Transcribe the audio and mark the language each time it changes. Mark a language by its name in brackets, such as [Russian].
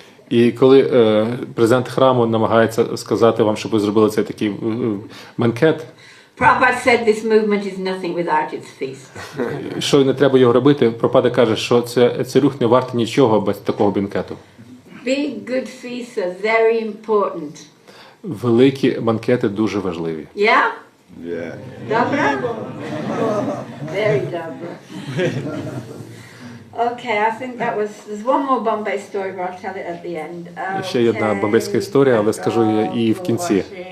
[Ukrainian] І коли президент храму намагається сказати вам, щоб ви зробили цей такий бенкет, [English] Prabhupada said this movement is nothing without its feast. [Ukrainian] що не треба його робити, Прабхупада каже, що цей рух не вартий нічого без такого бенкету. [English] Big good feasts are very important. [Ukrainian] Великі банкети дуже важливі. [English] Yeah? Yeah. [Polish] Dobra? [English] Very [Polish] dobra. [English] Okay, I think there's one more Bombay story, but I'll tell it at the end. [Ukrainian] Ще є одна бомбейська історія, але скажу її в кінці.